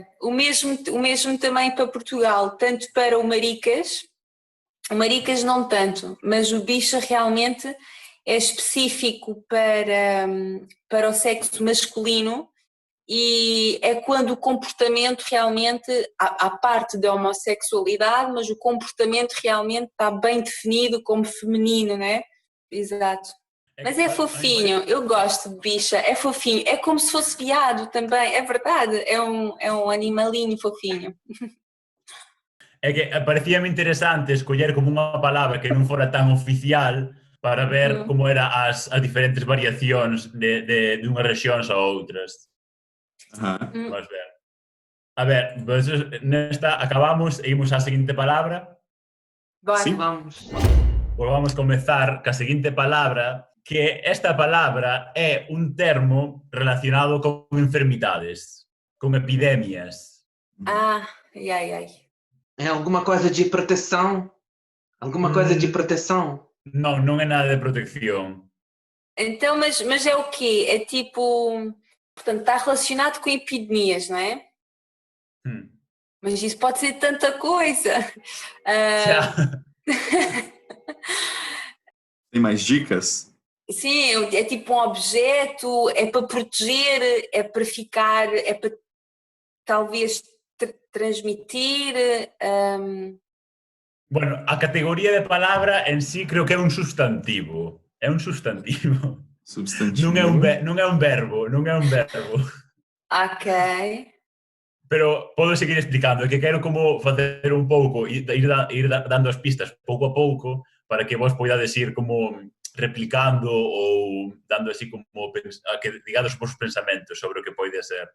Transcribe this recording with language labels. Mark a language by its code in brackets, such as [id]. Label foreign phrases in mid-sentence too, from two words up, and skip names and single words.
[pt] O mesmo também para Portugal, tanto para o maricas não tanto, mas o bicha realmente é específico para o sexo masculino e é quando o comportamento realmente, há parte da homossexualidade, mas o comportamento realmente está bem definido como feminino, não é? Exato. Mas é fofinho, eu gosto de bicha, é fofinho, é como se fosse viado também, é verdade, é um animalinho fofinho. [gl] É que parecíame interesante escoller como unha palabra que non fora tan oficial para ver como eran as diferentes variacións de unhas rexións a outras. [pt] Vamos ver. [gl] A ver, pues, nesta acabamos e imos á seguinte palabra. [pt] Bora. Sim. Vamos. [gl] Pois vamos comezar ca seguinte palabra, que esta palabra é un termo relacionado con enfermidades, con epidemias. [pt] Ai. É alguma coisa de proteção? Alguma coisa de proteção? [gl] Non é nada de protección. [pt] Então, mas é o quê? É tipo, portanto, está relacionado com epidemias, não é? Mas isso pode ser tanta coisa. Tem mais dicas? Sim, é tipo um objeto, é para proteger, é para ficar, é para talvez transmitir. [gl] Bueno, a categoría de palabra en sí creo que é un substantivo. É un substantivo. [pt] Substantivo. [gl] Non é un verbo. Ok. Pero podo seguir explicando, é que quero como facer un pouco, ir dando as pistas pouco a pouco para que vos poidades ir como replicando ou dando así como que digades os vosos pensamentos sobre o que pode ser.